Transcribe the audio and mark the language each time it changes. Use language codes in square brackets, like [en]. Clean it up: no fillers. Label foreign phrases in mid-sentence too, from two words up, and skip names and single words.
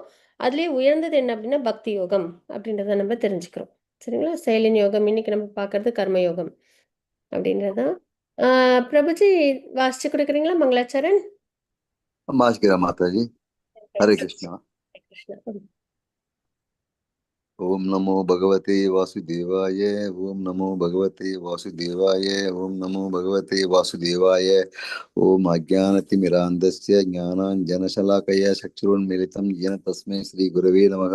[ta] அதுலேயே உயர்ந்தது என்ன அப்படின்னா பக்தி யோகம் அப்படின்றத நம்ம தெரிஞ்சுக்கிறோம். சரிங்களா? செயலின் யோகம், இன்னைக்கு நம்ம பார்க்கறது கர்ம யோகம் அப்படின்றதான். பிரபுஜி வாசிச்சு கொடுக்குறீங்களா மங்களாச்சரண்? வாசிக்கிறேன் மாதாஜி. ஹரே கிருஷ்ணா. ஹரே கிருஷ்ணா. [sa] ओम नमो भगवते वासुदेवाय। ओम नमो भगवते वासुदेवाय। ओम नमो भगवते वासुदेवाय। ओम अज्ञानतिमिरान्धस्य ज्ञानाञ्जनशलाकया चक्षुरुन्मीलितं येन तस्मै श्रीगुरवे नमः।